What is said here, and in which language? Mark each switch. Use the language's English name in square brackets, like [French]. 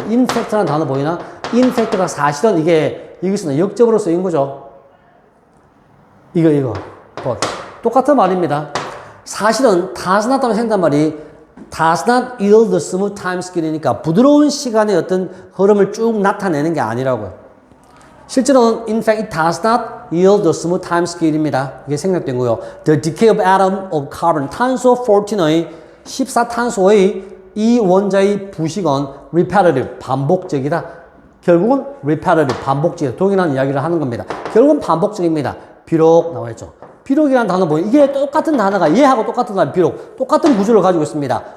[Korean] infact라는 단어 보이나? infact가 사실은 이것은 역접으로 쓰인 거죠. 이거. 똑같은 말입니다. 사실은 does not 하면 생각한 말이 [English] does not yield the smooth time scale [Korean] 이니까 부드러운 시간의 어떤 흐름을 쭉 나타내는 게 아니라고요. 실제로는 [English] in fact it does not yield the smooth time scale입니다. [Korean] 이게 생략된 거요. [English] The decay of atom of carbon [Korean] 탄소 14의 14탄소의 이 원자의 부식은 repetitive 반복적이다. 결국은 repetitive 반복적이다. 동일한 이야기를 하는 겁니다. 결국은 반복적입니다. 비록 나와 있죠. 비록이라는 단어 보면 이게 똑같은 단어가 얘하고 똑같은 단어 비록 똑같은 구조를 가지고 있습니다.